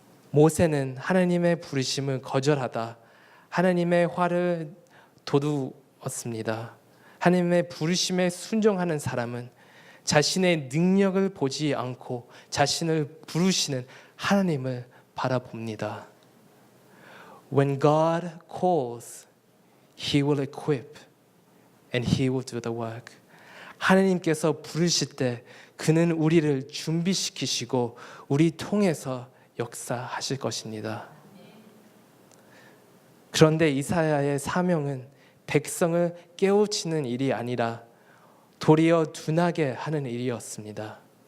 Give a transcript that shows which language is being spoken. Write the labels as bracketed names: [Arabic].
[Korean] 모세는 하나님의 부르심을 거절하다 하나님의 화를 도두었습니다. 하나님의 부르심에 순종하는 사람은 자신의 능력을 보지 않고 자신을 부르시는 하나님을 바라봅니다. [English] When God calls, He will equip and He will do the work. [Korean] 하나님께서 부르실 때 그는 우리를 준비시키시고 우리 통해서 역사하실 것입니다. 그런데 이사야의 사명은 백성을 깨우치는 일이 아니라 도리어 둔하게 하는 일이었습니다.